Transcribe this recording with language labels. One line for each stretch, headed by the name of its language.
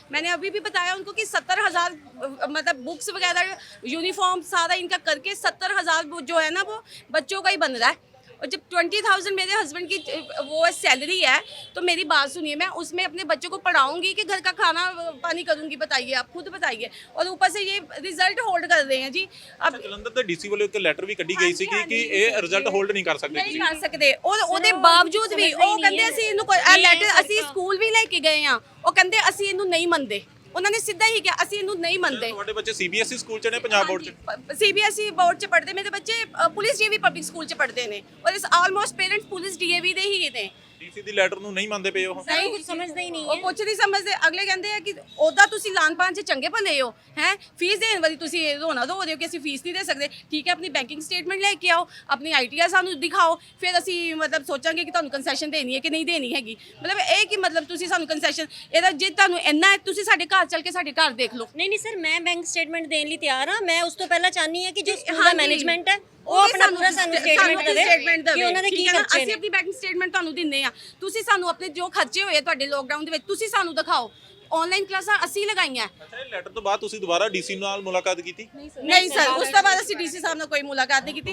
Hindi: मैंने अभी भी बताया उनको कि 70,000 मतलब बुक्स वगैरह यूनिफॉर्म सारा इनका करके 70,000 जो है ना वो बच्चों का ही बन रहा है। और जब 20,000 मेरे हस्बैंड की वो सैलरी है, तो मेरी बात सुनिए, मैं उसमें अपने बच्चों को पढ़ाऊंगी कि घर का खाना पानी करूंगी? बताइए, आप खुद बताइए। और ऊपर से ये रिजल्ट होल्ड कर रहे हैं जी। अब
Punjabi: ਜਲੰਧਰ ਦੇ ਡੀਸੀ ਵੱਲੋਂ ਇੱਕ ਲੈਟਰ ਵੀ ਕੱਢੀ ਗਈ ਸੀ ਕਿ ਇਹ ਰਿਜ਼ਲਟ ਹੋਲਡ ਨਹੀਂ ਕਰ ਸਕਦੇ ਨਹੀਂ ਕਰ ਸਕਦੇ, ਔਰ ਉਹਦੇ ਬਾਵਜੂਦ ਵੀ ਉਹ ਕਹਿੰਦੇ ਅਸੀਂ ਇਹਨੂੰ ਲੈਟਰ, ਅਸੀਂ ਸਕੂਲ ਵੀ ਲੈ ਕੇ ਗਏ ਆ, ਉਹ ਕਹਿੰਦੇ ਅਸੀਂ ਇਹਨੂੰ ਨਹੀਂ ਮੰਨਦੇ। ਉਹਨਾਂ ਨੇ ਸਿੱਧਾ ਹੀ ਕਿਹਾ ਅਸੀਂ ਇਹਨੂੰ ਨਹੀਂ ਮੰਨਦੇ। ਤੁਹਾਡੇ ਬੱਚੇ ਸੀਬੀਐਸਈ ਸਕੂਲ ਚ ਨੇ, ਪੰਜਾਬ ਬੋਰਡ ਚ? ਸੀਬੀਐਸਈ ਬੋਰਡ ਚ ਪੜ੍ਹਦੇ, ਮੇਰੇ ਬੱਚੇ ਪੁਲਿਸ ਡੀਏਵੀ ਪਬਲਿਕ ਸਕੂਲ ਚ ਪੜ੍ਹਦੇ ਨੇ, ਔਰ ਇਸ ਆਲਮੋਸਟ ਪੇਰੈਂਟਸ ਪੁਲਿਸ ਡੀਏਵੀ ਦੇ ਹੀ ਨੇ। ਡੀਸੀ ਦੀ ਲੈਟਰ ਨੂੰ ਨਹੀਂ ਮੰਨਦੇ ਪਏ ਉਹ?
Hindi: नहीं कुछ समझते ही नहीं
Punjabi: ਉਹ
Hindi: है।
Punjabi: ਕੁਛ ਨਹੀਂ ਸਮਝਦੇ। ਅਗਲੇ ਕਹਿੰਦੇ ਆ ਕਿ ਉਹਦਾ ਤੁਸੀਂ ਲਾਨ ਪਾਨ ਚ ਚੰਗੇ ਭਲੇ ਹੋ ਹੈ, ਫੀਸ ਦੇਣ ਵਾਲੀ ਤੁਸੀਂ ਰੋਣਾ ਧੋ ਰਹੇ ਹੋ ਕਿ ਅਸੀਂ ਫੀਸ ਨਹੀਂ ਦੇ ਸਕਦੇ। ਠੀਕ ਹੈ, ਆਪਣੀ ਬੈਂਕਿੰਗ ਸਟੇਟਮੈਂਟ ਲੈ ਕੇ ਆਓ, ਆਪਣੀ ਆਈਟੀਆਰ ਸਾਨੂੰ ਦਿਖਾਓ, ਫਿਰ ਅਸੀਂ ਮਤਲਬ ਸੋਚਾਂਗੇ ਕਿ ਤੁਹਾਨੂੰ ਕੰਸੈਸ਼ਨ ਦੇਣੀ ਹੈ ਕਿ ਨਹੀਂ ਦੇਣੀ ਹੈਗੀ। ਮਤਲਬ ਇਹ ਕਿ ਮਤਲਬ ਤੁਸੀਂ ਸਾਨੂੰ ਕੰਸੈਸ਼ਨ, ਇਹਦਾ ਜੇ ਤੁਹਾਨੂੰ ਇੰਨਾ ਹੈ ਤੁਸੀਂ ਸਾਡੇ ਘਰ ਚੱਲ ਕੇ ਸਾਡੇ ਘਰ ਦੇਖ ਲਓ। नहीं नहीं सर, मैं बैंक स्टेटमेंट देने लिए तैयार हाँ। मैं उस तो पहला चाहनी है कि जो स्कूल हाँ का जी।
Hindi: मैनेजमेंट है वो अपना पूरा
Punjabi: ਸਾਨੂੰ ਸਟੇਟਮੈਂਟ ਦੇਵੇ ਕਿ ਉਹਨਾਂ ਦੇ ਕੀ ਖਰਚੇ ਅਸੀਂ ਨੇ। ਆਪਣੀ ਬੈਂਕਿੰਗ ਸਟੇਟਮੈਂਟ ਤੁਹਾਨੂੰ ਦਿੰਦੇ ਆ, ਤੁਸੀਂ ਸਾਨੂੰ ਆਪਣੇ ਜੋ ਖਰਚੇ ਹੋਏ ਤੁਹਾਡੇ ਲੋਕਡਾਊਨ ਦੇ ਵਿੱਚ ਤੁਸੀਂ ਸਾਨੂੰ ਦਿਖਾਓ। ਆਨਲਾਈਨ ਕਲਾਸਾਂ ਅਸੀਂ ਲਗਾਈਆਂ। ਅੱਛਾ, ਇਹ ਲੈਟਰ ਤੋਂ ਬਾਅਦ ਤੁਸੀਂ ਦੁਬਾਰਾ ਡੀਸੀ ਨਾਲ ਮੁਲਾਕਾਤ ਕੀਤੀ? ਨਹੀਂ ਸਰ, ਉਸ ਤੋਂ ਬਾਅਦ ਅਸੀਂ ਡੀਸੀ ਸਾਹਿਬ ਨਾਲ ਕੋਈ ਮੁਲਾਕਾਤ ਨਹੀਂ ਕੀਤੀ।